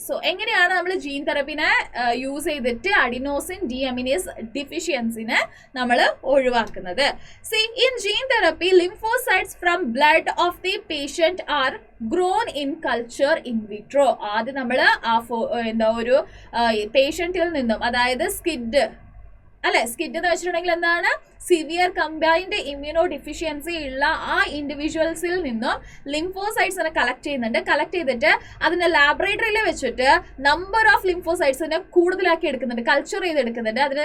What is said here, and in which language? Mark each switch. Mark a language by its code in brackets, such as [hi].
[ml] So എങ്ങനെയാണ് നമ്മൾ gene തെറപ്പിനെ use ചെയ്തിട്ട് അഡിനോസിൻ ഡിഅമിനേസ് ഡിഫിഷ്യൻസിനെ നമ്മൾ ഒഴിവാക്കുന്നത്? [en] See, in gene therapy, lymphocytes from blood of the patient are grown in culture in vitro. [ml] ആദ്യം നമ്മൾ ഒരു പേഷ്യന്റിൽ നിന്നും, അതായത് സ്കിഡ് അല്ലെ, സ്കിഡ് എന്ന് വെച്ചിട്ടുണ്ടെങ്കിൽ എന്താണ്? സിവിയർ കമ്പൈൻഡ് ഇമ്മ്യൂണോ ഡിഫിഷ്യൻസി ഉള്ള ആ ഇൻഡിവിജ്വൽസിൽ നിന്നും ലിംഫോസൈറ്റ്സിനെ കളക്ട് ചെയ്യുന്നുണ്ട്. കളക്ട് ചെയ്തിട്ട് അതിനെ ലാബറട്ടറിയിൽ വെച്ചിട്ട് നമ്പർ ഓഫ് ലിംഫോസൈറ്റ്സിനെ കൂടുതലാക്കി എടുക്കുന്നുണ്ട്, കൾച്ചർ ചെയ്തെടുക്കുന്നുണ്ട്.